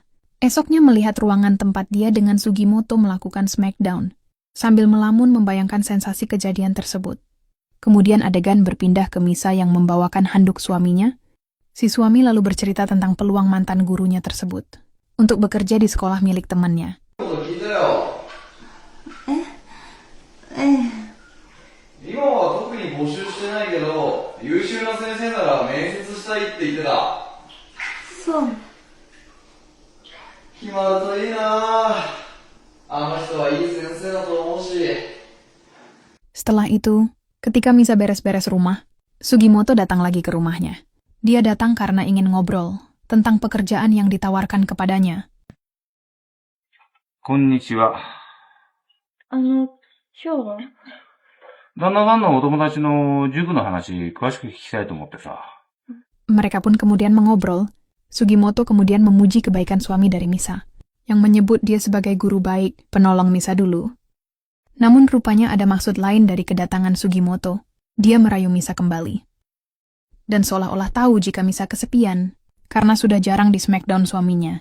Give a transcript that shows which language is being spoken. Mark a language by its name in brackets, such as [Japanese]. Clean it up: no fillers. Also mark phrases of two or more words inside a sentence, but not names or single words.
[Indonesian] Esoknya melihat ruangan tempat dia dengan Sugimoto melakukan smackdown, sambil melamun membayangkan sensasi kejadian tersebut. Kemudian adegan berpindah ke Misa yang membawakan handuk suaminya. Si suami lalu bercerita tentang peluang mantan gurunya tersebut untuk bekerja di sekolah milik temannya. [Japanese] 今は特に募集してないけど、優秀な先生なら面接したいって言ってた。そう。決まるといいな。あの人はいい先生だと思うし。 [Indonesian] Setelah itu, ketika Misa beres-beres rumah, Sugimoto datang lagi ke rumahnya. Dia datang karena ingin ngobrol tentang pekerjaan yang ditawarkan kepadanya. [Japanese] こんにちは。今日は旦那さんのお友達の塾の話、詳しく聞きたいと思ってさ。 [Indonesian] Mereka pun kemudian mengobrol. Sugimoto kemudian memuji kebaikan suami dari Misa, yang menyebut dia sebagai guru baik, penolong Misa dulu. Namun rupanya ada maksud lain dari kedatangan Sugimoto. Dia merayu Misa kembali. Dan seolah-olah tahu jika Misa kesepian, karena sudah jarang di Smackdown suaminya.